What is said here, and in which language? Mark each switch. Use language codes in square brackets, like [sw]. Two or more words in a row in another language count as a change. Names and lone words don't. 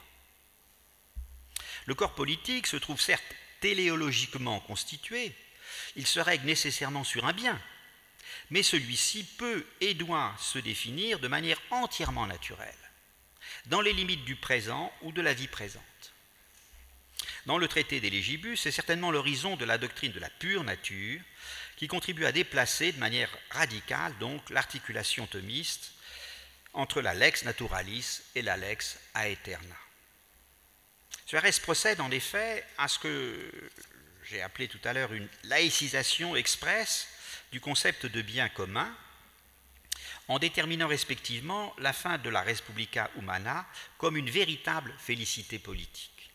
[fr] Le corps politique se trouve certes téléologiquement constitué, il se règle nécessairement sur un bien, mais celui-ci peut et doit se définir de manière entièrement naturelle, dans les limites du présent ou de la vie présente. Dans le traité des Légibus, c'est certainement l'horizon de la doctrine de la pure nature qui contribue à déplacer de manière radicale donc l'articulation thomiste entre la [la] lex naturalis [fr] et la [la] lex aeterna. [fr] Suarez procède en effet à ce que j'ai appelé tout à l'heure une laïcisation expresse du concept de bien commun, en déterminant respectivement la fin de la [la] respublica humana [fr] comme une véritable félicité politique.